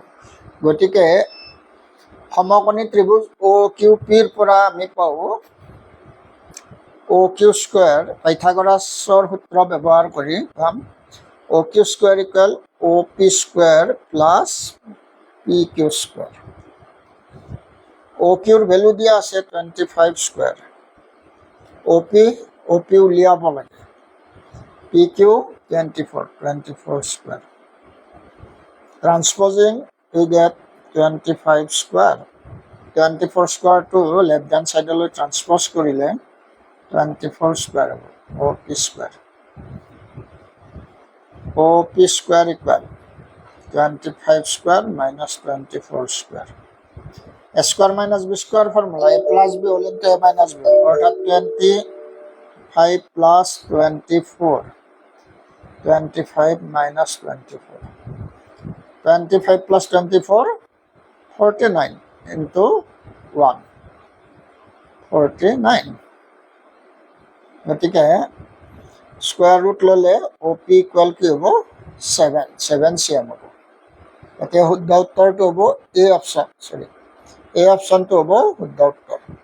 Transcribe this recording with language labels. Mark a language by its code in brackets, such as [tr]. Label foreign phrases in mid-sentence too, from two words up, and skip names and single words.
[as] গতিকে সমকোণী ত্ৰিভুজ অ' কিউ পিৰ পৰা আমি পাওঁ [en] O Q square, [as] পাইথাগোৰাছৰ সূত্ৰ ব্যৱহাৰ কৰি পাম [en] O Q square = O P square plus P Q square. [as] অ' কিউৰ ভেলু দিয়া আছে 25 স্কুৱেৰ। অ' পি উলিয়াব লাগে, পি কিউ 24 স্কুৱেৰ। [en] Transposing we get 25 square. 24 square to left hand side লৈ transpose কৰিলে 24 square হ'ব, OP square. OP square = 25 square minus 24 square. A square minus b square formula, a plus b whole into a minus b, অর্থাৎ 25 plus 24, 25 minus 24. 25 plus 24, 49 into 1, 49. [as] গতিকে [en] square root [as] ল'লে OP = কি হ'ব? 7 cm হ'ব। এতিয়া শুদ্ধ উত্তৰটো হ'ব [en] A option, [as] এই অপশ্যনটো হ'ব শুদ্ধ উত্তৰ।